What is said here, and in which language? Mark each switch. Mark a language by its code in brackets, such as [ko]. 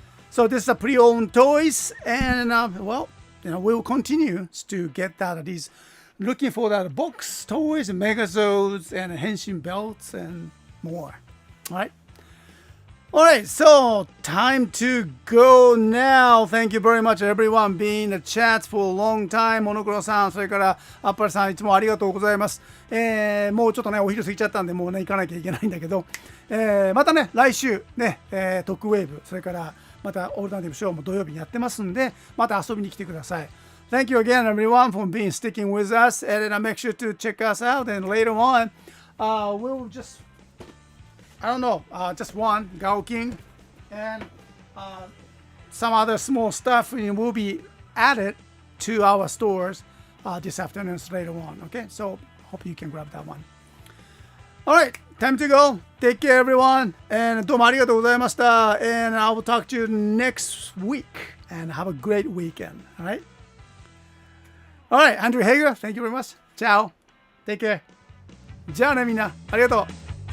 [en] So this is a pre-owned toys, and well, we'll continue to get that. These looking for that box toys, Megazords, and Henshin belts, and more. Alright, so time to go now. Thank you very much, everyone, being in the chat for a long time. [ja] モノクロさん、それからアッパルさん、いつもありがとうございます。もうちょっとね、お昼過ぎちゃったんで、もうね、行かなきゃいけないんだけど、またね、来週、ね、トックウェーブ、それからまたオルタナティブショーも土曜日にやってますんで、また遊びに来てください。 [en] Thank you again, everyone, for sticking with us, and make sure to check us out. And later on, we'll just, I don't know, just one Gao King, and some other small stuff will be added to our stores this afternoon later on. Okay, so hope you can grab that one. All right, time to go. Take care, everyone, and [ja] どうもありがとうございました。 [en] And I will talk to you next week, and have a great weekend. All right. All right, Andrew Hager, thank you very much. Ciao. Take care. [ja] じゃあねみんな、ありがとう。